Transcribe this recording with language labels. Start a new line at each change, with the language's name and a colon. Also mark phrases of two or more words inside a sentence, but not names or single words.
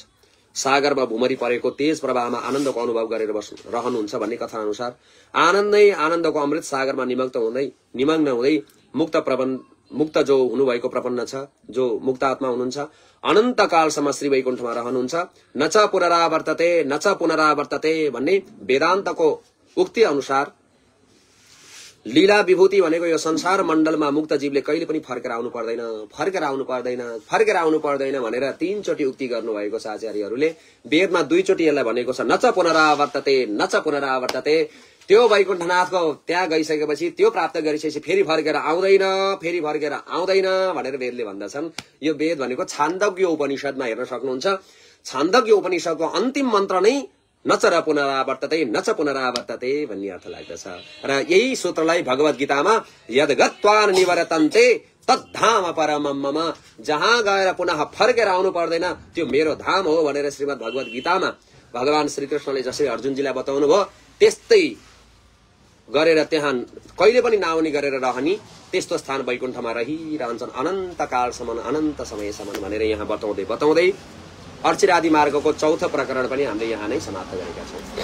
Nepali: सागरमा भुमरी परेको तेज प्रवाहमा आनन्दको अनुभव गरेर रहनुहुन्छ भन्ने कथा अनुसार आनन्दै आनन्दको अमृत सागरमा निमग्न हुँदै मुक्त जो हुनुभएको प्रपन्न छ, जो मुक्त आत्मा हुनुहुन्छ, अनन्त कालसम्म श्री वैकुण्ठमा रहनुहुन्छ।
Sanskrit: न च पुनरावर्तते
Nepali: भन्ने वेदान्तको उक्ति अनुसार लीला विभूति भनेको यो संसार मण्डलमा मुक्त जीवले कहिले पनि फर्केर आउनु पर्दैन भनेर 3 चोटि उक्ति गर्नुभएको छ आचार्यहरूले। वेदमा 2 चोटि यसलाई भनेको छ,
Sanskrit: न च पुनरावर्तते।
Nepali: त्यो वैकुण्ठनाथको त्यहाँ गइसकेपछि, त्यो प्राप्त गरिसकेपछि फेरि फर्केर आउँदैन भनेर वेदले भन्दछन्। यो वेद भनेको छान्दोग्य उपनिषदमा हेर्न सक्नुहुन्छ। छान्दोग्य उपनिषदको अन्तिम मन्त्र नै
Sanskrit: न च पुनरावर्तते
Nepali: भन्ने अर्थ लाग्दछ। र यही सूत्रलाई भगवत गीतामा
Sanskrit: यद गत्वा निवर्तन्ते तद्धाम परमम् मम,
Nepali: जहाँ गएर पुनः फर्केर आउनु पर्दैन त्यो मेरो धाम हो भनेर श्रीमद् भगवत गीतामा भगवान श्रीकृष्णले जसरी अर्जुनजीलाई बताउनु भयो, त्यस्तै गरेर त्यहाँ कहिले पनि नआउने गरेर रहने त्यस्तो स्थान वैकुण्ठमा रहिरहन्छन् अनन्त कालसम्म, अनन्त समयसम्म भनेर यहाँ बताउँदै अर्चिरादि मार्गको चौथो प्रकरण पनि हामीले यहाँ नै समाप्त गरेका छौं।